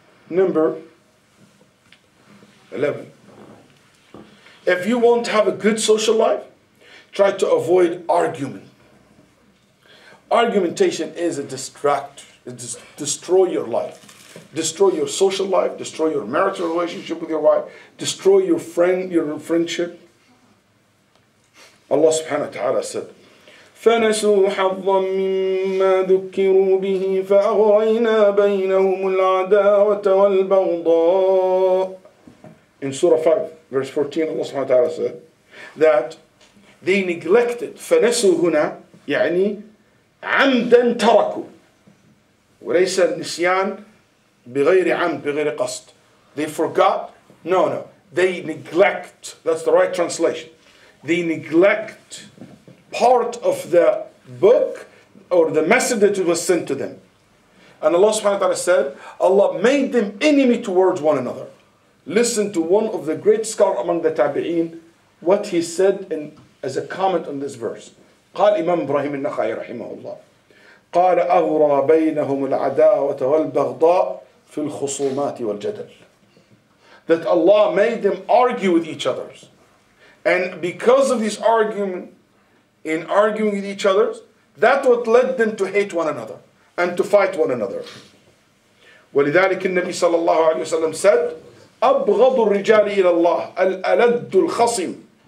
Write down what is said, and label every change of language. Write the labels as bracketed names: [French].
[English] Number 11. If you want to have a good social life, try to avoid argument. Argumentation is a distract. It destroy your life. Destroy your social life, destroy your marital relationship with your wife, destroy your friendship. [Arabic] Allah subhanahu wa ta'ala said, فَنَسُوا حَظًّا مِّمَّا ذُكِّرُوا بِهِ فَأَغْرَيْنَا بَيْنَهُمُ الْعَدَاوَةَ وَالْبَغْضَاءَ. [English] In Surah 5, verse 14, Allah subhanahu wa ta'ala said that they neglected. [Arabic] فَنَسُوا هنا يعني عَمْدًا تَرَكُوا. وليس النسيان بغير عمد بغير قصد. [English] They forgot. No. They neglect. That's the right translation. They neglect part of the book or the message that was sent to them. And Allah subhanahu wa ta'ala said, Allah made them enemy towards one another. Listen to one of the great scholars among the tabi'een, what he said as a comment on this verse. [Arabic] قال إمام إبراهيم النخعي رحمه الله قال أغرى بينهم العداوة والبغضاء في الخصومات والجدل. [English] That Allah made them argue with each other. And because of this argument, in arguing with each other, that's what led them to hate one another and to fight one another. [Arabic] ولذلك النبي صلى الله عليه وسلم said, أبغض الرجال إلى الله الألد الخصم.